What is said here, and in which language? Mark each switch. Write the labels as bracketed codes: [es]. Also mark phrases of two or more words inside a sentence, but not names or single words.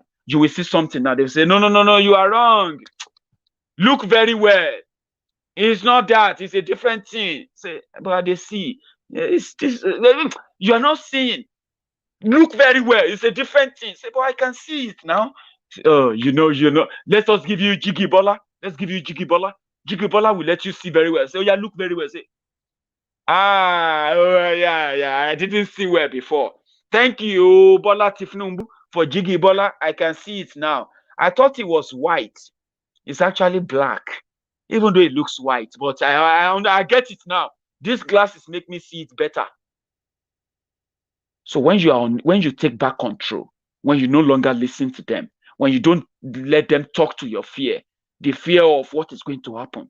[en] You will see something now. They will say, no, you are wrong. Look very well. It's not that. It's a different thing. Say, but they see. It's this. You are not seeing. Look very well. It's a different thing. Say, but I can see it now. Oh, you know. Let us give you Jiggy Bola. Let's give you Jiggy Bola. Jiggy Bola will let you see very well. Say, oh yeah, look very well. Say, yeah. I didn't see well before. Thank you, Bola Tifnumbu, for Jiggy Bola. I can see it now. I thought it was white. It's actually black, even though it looks white. But I get it now. These glasses make me see it better. So when you take back control, when you no longer listen to them, when you don't let them talk to your fear, the fear of what is going to happen.